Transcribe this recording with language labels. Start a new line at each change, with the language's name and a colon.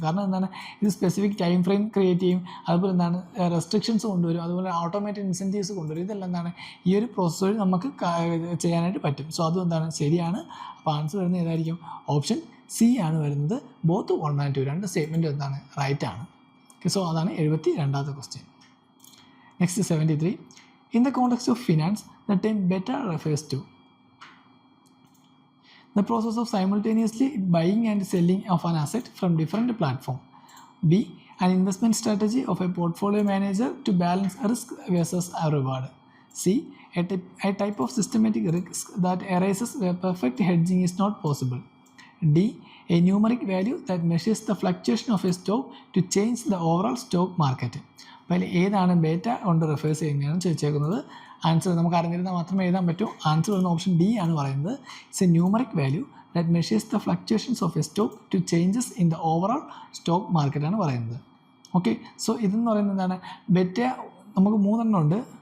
Malayalam: കാരണം എന്താണ്, ഇത് സ്പെസിഫിക് ടൈം ഫ്രെയിം ക്രിയേറ്റ് ചെയ്യും, അതുപോലെ എന്താണ് റെസ്ട്രിക്ഷൻസ് കൊണ്ടുവരും, അതുപോലെ ഓട്ടോമാറ്റഡ് ഇൻസെൻറ്റീവ്സ് കൊണ്ടുവരും. ഇതെല്ലാം എന്താണ് ഈ ഒരു പ്രോസസ് വഴി നമുക്ക് ചെയ്യാനായിട്ട് പറ്റും. സോ അതും എന്താണ് ശരിയാണ്. അപ്പോൾ ആൻസർ വരുന്നത് ഏതായിരിക്കും, ഓപ്ഷൻ സി ആണ് വരുന്നത്.
English: both 1 and 2
Malayalam: രണ്ട് സ്റ്റേറ്റ്മെൻറ്റും എന്താണ് റൈറ്റ് ആണ്. സോ അതാണ് 72ാമത്തെ question. Next 73.
English: In the context of finance, the term beta refers to the process of simultaneously buying and selling of an asset from different platforms. B. An investment strategy of a portfolio manager to balance risk versus a reward. C. A type of systematic risk that arises where perfect hedging is not possible. D. A numeric value that measures the fluctuation of a stock to change the overall stock market.
Malayalam: അപ്പോൾ ഏതാണ് beta കൊണ്ട് refers ചെയ്യുന്നതാണ് ചോദിച്ചേക്കുന്നത്. Answer നമുക്ക് അറിഞ്ഞിരുന്നാൽ മാത്രമേ എഴുതാൻ പറ്റൂ.
English: answer
Malayalam: വരുന്ന option D ആണ് പറയുന്നത്.
English: It's a numeric value that measures the fluctuations of a stock to changes in the overall stock മാർക്കറ്റാണ് പറയുന്നത്.
Malayalam: ഓക്കെ, സോ ഇതെന്ന് പറയുന്നത് എന്താണ്, ബേറ്റ നമുക്ക് 3 ഉണ്ട്.